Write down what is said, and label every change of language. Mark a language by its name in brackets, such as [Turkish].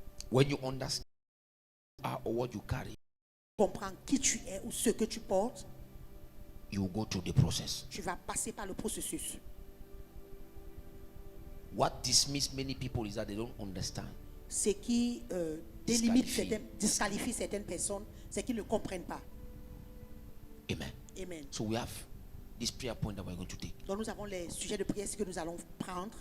[English] when you understand or what you carry, [French] comprends qui tu es ou ce que tu portes, [English] you go through the process. [French] tu vas passer par le processus. [English] What dismisses many people is that they don't understand. [French] Ce qui disqualifie certaines personnes, c'est qu'ils ne comprennent pas. [English] Amen. [French] Amen. [English] So we have this prayer point that we're going to take. [French] Donc nous avons les sujets de prière que nous allons prendre.